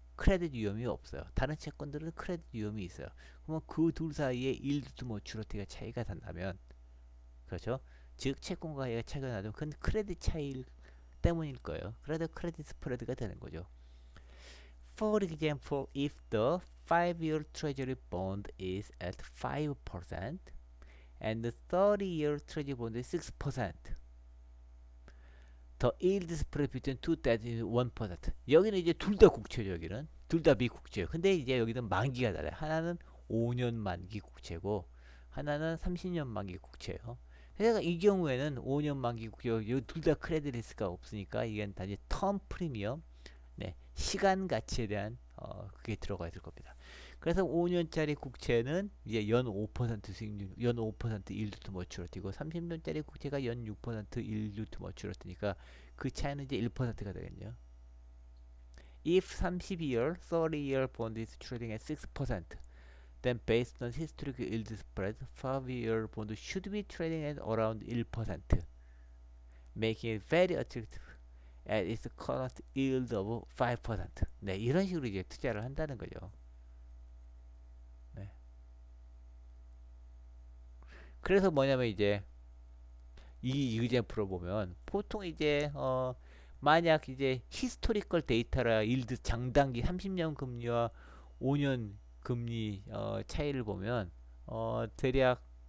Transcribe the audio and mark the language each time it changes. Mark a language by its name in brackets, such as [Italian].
[Korean] 크레딧 위험이 없어요. 다른 채권들은 크레딧 위험이 있어요. 그러면 그 둘 사이에 yield to maturity가 차이가 난다면, 그렇죠? 즉 채권과 차이가 나면 그건 크레딧 차이 때문일 거예요. 그래도 크레딧 스프레드가 되는 거죠. [English] For example, if the 5-year treasury bond is at 5% and the 30-year treasury bond is 6%. The yield spread between two debt is 1%. [Korean] 여기는 이제 둘 다 국채죠. 여기는 둘 다 미국채예요. 근데 이제 여기는 만기가 달라요. 하나는 5년 만기 국채고 하나는 30년 만기 국채예요. 그래서 이 경우에는 5년 만기 국채, 둘 다 크레딧 리스크가 없으니까 이게 단지 텀 프리미엄, 네, 시간 가치에 대한 그게 들어가 있을 겁니다. 그래서 5년짜리 국채는 이제 연 5% 수익률, 연 5% yield to maturity고 30년짜리 국채가 연 6% yield to maturity니까 그 차이는 이제 1%가 되겠네요. [English] If 30-year, 30-year bond is trading at 6%, then based on historical yield spread, 5-year bond should be trading at around 1%, making it very attractive at its current yield of 5%. [Korean] 네, 이런 식으로 이제 투자를 한다는 거죠. 네. 그래서 뭐냐면 이제 이 유젠프로 보면 보통 이제 만약 이제 히스토리컬 데이터라 일드 장단기 30년 금리와 5년 금리 차이를 보면 대략